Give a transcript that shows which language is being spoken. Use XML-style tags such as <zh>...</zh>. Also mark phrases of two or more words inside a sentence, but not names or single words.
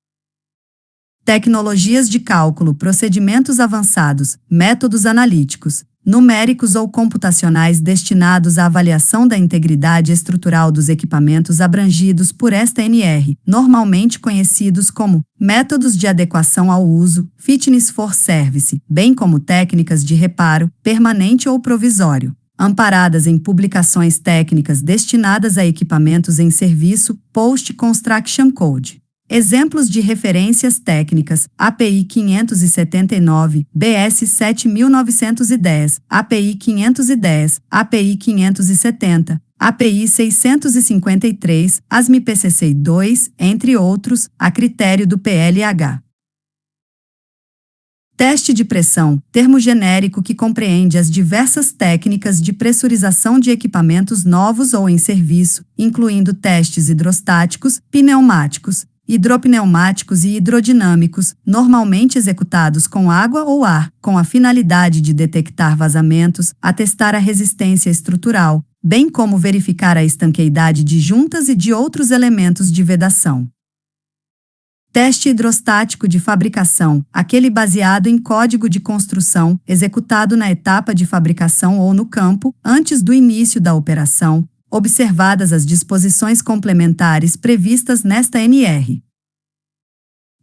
<pt>Tecnologias de cálculo, procedimentos avançados, métodos analíticos, numéricos ou computacionais destinados à avaliação da integridade estrutural dos equipamentos abrangidos por esta NR, normalmente conhecidos como métodos de adequação ao uso,</pt> <en>fitness for service,</en> <pt>bem como técnicas de reparo, permanente ou provisório, amparadas em publicações técnicas destinadas a equipamentos em serviço,</pt> <en>Post Construction Code.</en> <pt>Exemplos de referências técnicas: API 579, BS 7910, API 510, API 570, API 653, ASME PCC 2, entre outros, a critério do PLH. Teste de pressão, termo genérico que compreende as diversas técnicas de pressurização de equipamentos novos ou em serviço, incluindo testes hidrostáticos, pneumáticos, hidropneumáticos e hidrodinâmicos, normalmente executados com água ou ar, com a finalidade de detectar vazamentos, atestar a resistência estrutural, bem como verificar a estanqueidade de juntas e de outros elementos de vedação. Teste hidrostático de fabricação, aquele baseado em código de construção, executado na etapa de fabricação ou no campo, antes do início da operação, observadas as disposições complementares previstas nesta NR.</pt>